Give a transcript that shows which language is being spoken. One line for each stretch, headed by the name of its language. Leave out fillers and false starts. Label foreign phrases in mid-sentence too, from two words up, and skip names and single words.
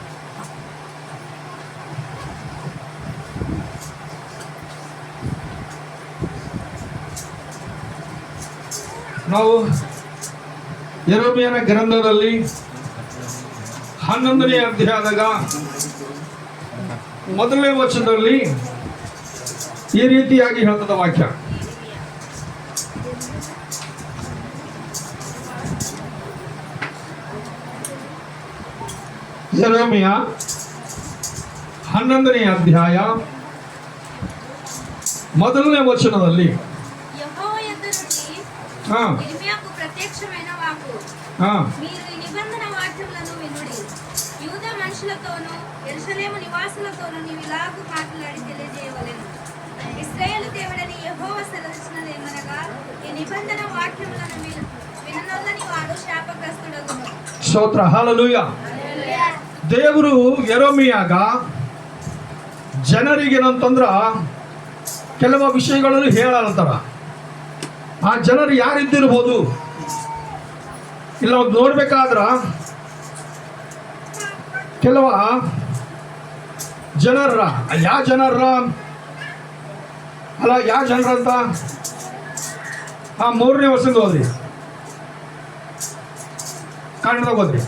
Kannada: ನಾವು ಯೆರೆಮೀಯನ ಗ್ರಂಥದಲ್ಲಿ 11ನೇ ಅಧ್ಯಾಯದಾಗ 1ನೇ ವಚನದಲ್ಲಿ ಈ ರೀತಿಯಾಗಿ ಹೇಳ್ತದ ವಾಕ್ಯ. ಯೆರೆಮೀಯ 11ನೇ ಅಧ್ಯಾಯ 1ನೇ వచనದಲ್ಲಿ
Telugu: మీరు ఈ నిబంధన వాక్యములను వినుడి. యూదా మనుషులతోనూ యెరూషలేము నివాసులతోనూ నీవు ఇలాగు మాట్లాడి తెలియజేయవలెను. ఇశ్రాయేలు దేవుడని యెహోవా సెలవిచ్చినదేమనగా, ఈ నిబంధన వాక్యములను విననొల్లని వాడు శాపగ్రస్తుడగును. స్తోತ್ರ.
Kannada: ಹಲ್ಲೆಲೂಯ. ದೇವರು ಯೆರೆಮೀಯಾಗ ಜನರಿಗೆ ಏನಂತಂದ್ರ ಕೆಲವು ವಿಷಯಗಳನ್ನು ಹೇಳತ್ತಾರ. ಆ ಜನರು ಯಾರಿದ್ದಿರ್ಬೋದು ಇಲ್ಲ ನೋಡ್ಬೇಕಾದ್ರ ಕೆಲವ ಜನರ ಯಾವ ಜನರ ಅಲ್ಲ ಯಾವ ಜನರಂತ 3ನೇ ವರ್ಷದ ಹೋದ್ರಿ, ಕನ್ನಡದಾಗ ಹೋದ್ರಿ.